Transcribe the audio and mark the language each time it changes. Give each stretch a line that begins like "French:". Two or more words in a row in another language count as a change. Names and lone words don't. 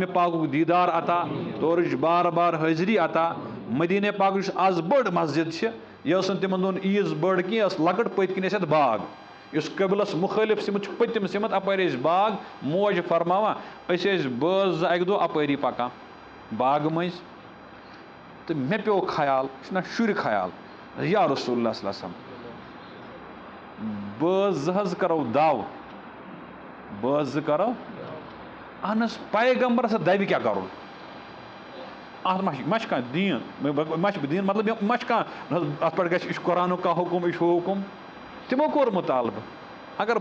Kashmiri: پاکُک دیٖدار عطا تورٕچ بار بار حٲضری عطا مدیٖنہ پاک یُس آز بٔڑ مسجد چھِ یہِ ٲس نہٕ تِمن دۄہن عیٖز بٔڑ کینٛہہ یہِ ٲس لۄکٕٹ پٔتۍ کِنۍ ٲسۍ یتھ باغ یُس قبلس مُخٲلف سِمت چھُ پٔتِم سِمت اپٲرۍ ٲسۍ باغ موج فرماوان أسۍ ٲسۍ بٲژ زٕ اکہِ دۄہ اپٲری پکان باغہٕ مٔنٛزۍ تہٕ مےٚ پیوٚو خیال یہِ چھُنہ شُرۍ خیال
Arabic: یا رسول اللہ صلی اللہ علیہ وسلم
Kashmiri: بٲژ زٕ حظ کرو دو بٲژ زٕ کرو اہن حظ پیغمبرس دبہِ کیٛاہ کَرُن اتھ ما چھُ کانٛہہ دیٖن ما چھُ دیٖن مطلب ما چھُ کانٛہہ اتھ پٮ۪ٹھ گژھِ یہِ چھُ قرآنُک کانٛہہ حُکُم یہِ چھُ ہُہ حُکُم تِمو کوٚر مُطالبہٕ اگر